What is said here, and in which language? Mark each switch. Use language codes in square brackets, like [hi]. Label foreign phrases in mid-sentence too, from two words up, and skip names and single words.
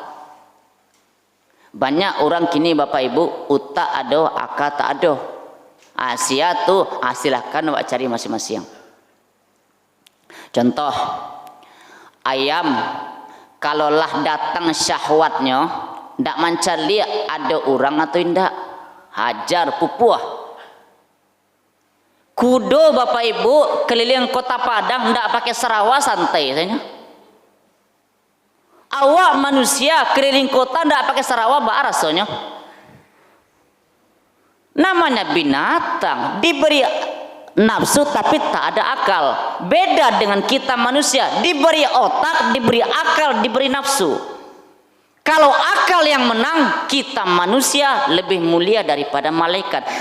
[id] Banyak orang kini Bapak Ibu, otak ada, akal tak ada. Asia tuh, silahkan Bapak cari masing-masing. Contoh, ayam kalaulah datang syahwatnya, ndak mencari ada orang atau indak, hajar pupuh. [min] Kudo Bapak Ibu keliling kota Padang ndak pakai serawa, santai saja. Awak manusia keliling kota ndak pakai serawa, baras soalnya. [id] Namanya binatang, diberi nafsu tapi tak ada akal. Beda dengan kita manusia, diberi otak, diberi akal, diberi nafsu. Kalau akal yang menang, kita manusia lebih mulia daripada malaikat.